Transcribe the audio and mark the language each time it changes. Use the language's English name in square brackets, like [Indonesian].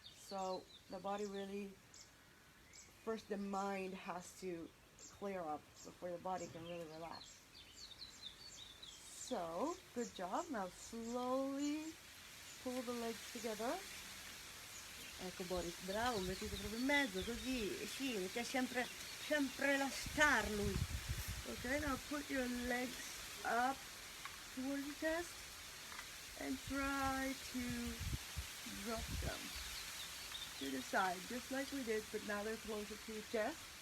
[English] So the body really, first the mind has to clear up before the body can really relax. So, good job. Now slowly pull the legs together. [Italian] Ecco Boris, bravo, mettete proprio in mezzo, così, sì, mi piace sempre lasciar lui. [English] Okay, now put your legs up towards your chest and try to drop them to the side, just like we did, but now they're closer to your chest.